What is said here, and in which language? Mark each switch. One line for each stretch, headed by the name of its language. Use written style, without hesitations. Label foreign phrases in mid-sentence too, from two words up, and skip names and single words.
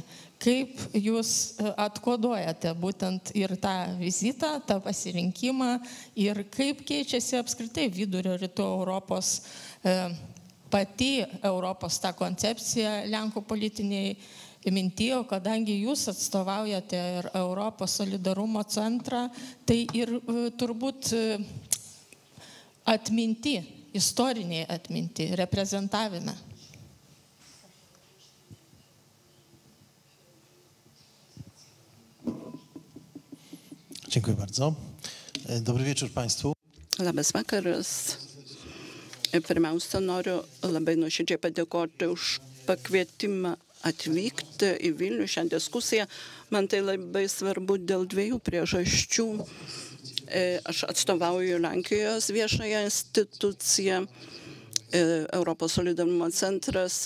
Lithuanian: Kaip jūs atkoduojate būtent ir tą vizitą, tą pasirinkimą ir kaip keičiasi apskritai vidurio rytų Europos, pati Europos tą koncepciją Lenkų politiniai mintijo, kadangi jūs atstovaujate ir Europos solidarumo centrą, tai ir turbūt atminti, istoriniai atminti, reprezentavime.
Polish: Dziękuję bardzo. Dobry wieczór Państwu.
Lithuanian: Labas vakaras. Pirmiausia, noriu labai nuoširdžiai padėkoti už pakvietimą atvykti į Vilnių šią diskusiją. Man tai labai svarbu dėl dviejų priežasčių. Aš atstovauju Lenkijos viešąją instituciją, Europos solidarumo centras.